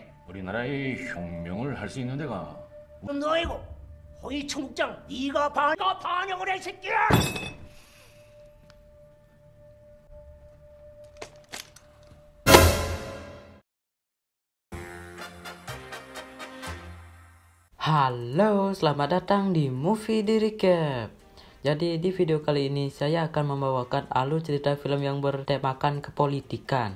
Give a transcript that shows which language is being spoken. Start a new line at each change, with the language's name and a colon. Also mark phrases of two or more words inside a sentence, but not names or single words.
Korean: 우리나라의 혁명을 할 수 있는 데가 너이고 호위 청국장 네가 반역을 해 새끼야!
Indonesian: Halo, selamat datang di Movie di Recap. Jadi di video kali ini saya akan membawakan alur cerita film yang bertemakan kepolitikan.